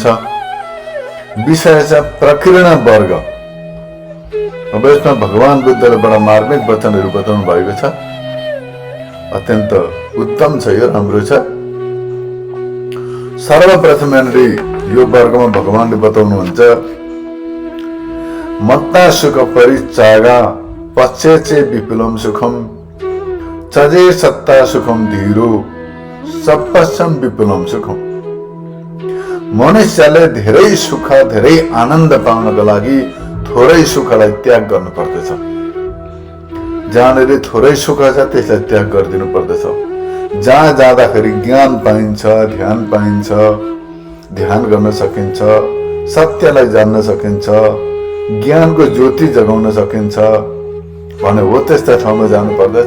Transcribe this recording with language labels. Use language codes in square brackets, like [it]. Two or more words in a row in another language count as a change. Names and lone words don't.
[ne] विषय छ प्रकीर्ण वर्ग। अब यसमा भगवान बुद्धले बडा मार्मिक वचनहरू बताउनु भएको छ। अत्यन्त उत्तम छ, यो राम्रो छ। सर्वप्रथम यो वर्गमा भगवानले बताउनुहुन्छ, [pi] मत्ता सुख परित्यागा पश्चेचे विपुलम सुखम चजे सत्ता सुखम धीरो सप्पसम विपुलम सुखम। [ne] मनुष्यले धेरै सुख धेरै आनन्द पाउनको लागि थोरै सुखलाई त्याग गर्नु पर्दछ। जहाँनिर थोरै सुख छ त्यसलाई त्याग गरिदिनु पर्दछ। जहाँ जाँदाखेरि ज्ञान पाइन्छ, ध्यान पाइन्छ, ध्यान गर्न सकिन्छ, सत्यलाई जान्न सकिन्छ, ज्ञानको ज्योति जगाउन सकिन्छ भने हो त्यस्ता ठाउँमा जानु पर्दछ।